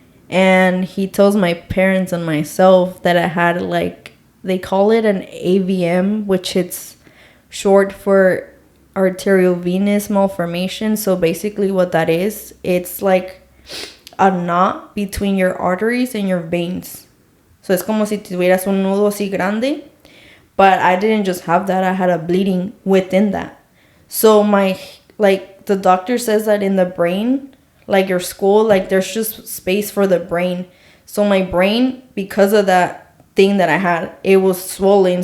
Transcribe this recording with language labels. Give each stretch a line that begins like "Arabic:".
English: And he tells my parents and myself that I had, like, they call it an AVM, which it's short for arteriovenous malformation. So basically what that is, it's like a knot between your arteries and your veins. So it's
Spanish: como si tuvieras un nudo así grande.
English: But I didn't just have that. I had a bleeding within that. So the doctor says that in the brain, like your skull, like there's just space for the brain. So my brain, because of that thing that I had, it was swollen.